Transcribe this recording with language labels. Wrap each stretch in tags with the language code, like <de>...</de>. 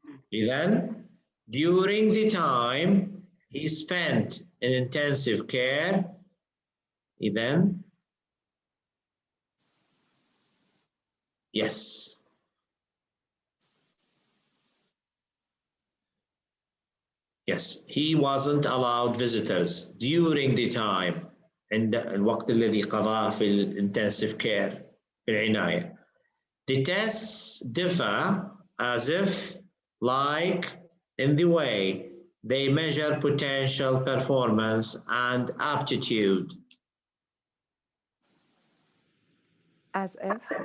<en>Then, during the time he spent in intensive care, then yes. Yes, he wasn't allowed visitors during the time.</en> <ar>عند الوقت الذي قضاه في</ar> <en>intensive care</en> <ar>في العناية.</ar> <en>The tests differ as if like in the way they measure potential performance and aptitude. As if.</en>